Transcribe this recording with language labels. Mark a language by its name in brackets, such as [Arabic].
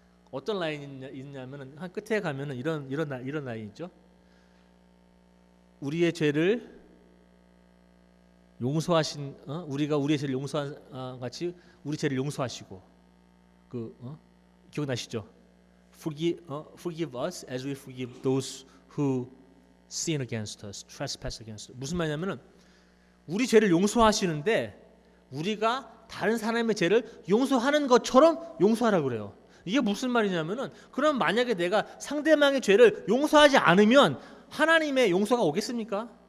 [Korean] 어떤 라인이 있냐면은 한 끝에 가면은 이런 라인 있죠. 우리의 죄를 용서하신 우리가 우리의 죄를 용서한 같이 우리 죄를 용서하시고 기억나시죠? [English] Forgive us as we forgive those who sin against us, trespass against us. [Korean] 무슨 말이냐면은 우리 죄를 용서하시는데 우리가 다른 사람의 죄를 용서하는 것처럼 용서하라고 그래요. 이게 무슨 말이냐면은 그럼 만약에 내가 상대방의 죄를 용서하지 않으면 하나님의 용서가 오겠습니까?